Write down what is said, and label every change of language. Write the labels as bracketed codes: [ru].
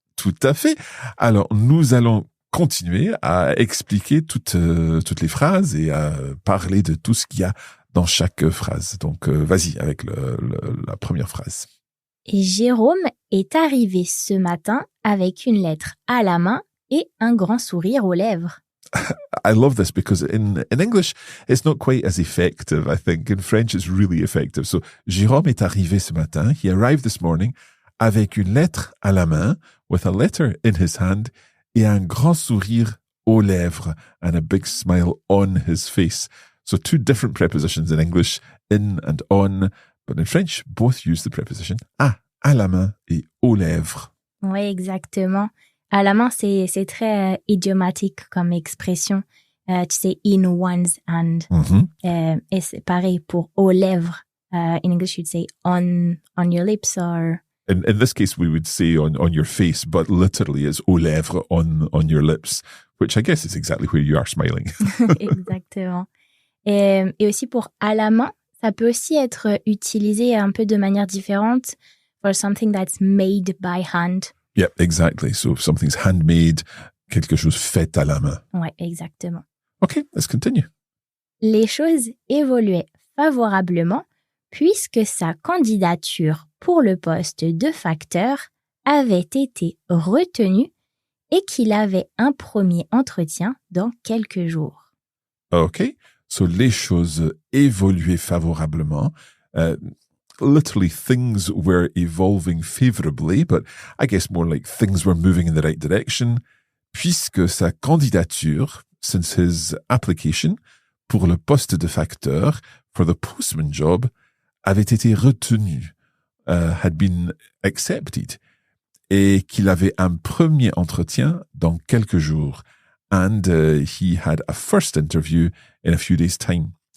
[fr] Tout à fait. Alors, nous allons continuer à expliquer toutes les phrases et à parler de tout ce qu'il y a dans chaque phrase. Donc, vas-y avec la première phrase. Et Jérôme est arrivé ce matin avec une lettre à la main et un grand sourire aux lèvres. [en] I love this because in English, it's not quite as effective, I think. In French, it's really effective. So, [fr] Jérôme est arrivé ce matin. [en] He arrived this morning [fr] avec une lettre à la main, [en] with a letter in his hand, [fr] et un grand sourire aux lèvres, [en] and a big smile on his face. So, two different prepositions in English, in and on, but in French, both use the preposition [fr] à la main et aux lèvres. Oui, exactement. À la main, c'est très idiomatique comme expression. Tu sais, [en] in one's hand. Mm-hmm. [fr] Et c'est pareil pour aux lèvres. [en] In English, you'd say on your lips or... In this case, we would say on your face, but literally it's [fr] aux lèvres [en] on your lips, which I guess is exactly where you are smiling. [fr] Exactement. Et aussi pour à la main, ça peut aussi être utilisé un peu de manière différente [en] for something that's made by hand. Yeah, exactly. So if something's handmade, [fr] quelque chose fait à la main. Ouais, exactement. [en] Okay, let's continue. [fr] Les choses évoluaient favorablement puisque sa candidature pour le poste de facteur avait été retenue et qu'il avait un premier entretien dans quelques jours. [en] Okay, so [fr] les choses évoluaient favorablement. [en] Literally, things were evolving favorably, but I guess more like things were moving in the right direction, [fr] puisque sa candidature, [en] since his application [fr] pour le poste de facteur, [en] for the postman job, [fr] avait été retenue, [en] had been accepted, [fr] et qu'il avait un premier entretien dans quelques jours, [en] and he had a first interview in a few days' time.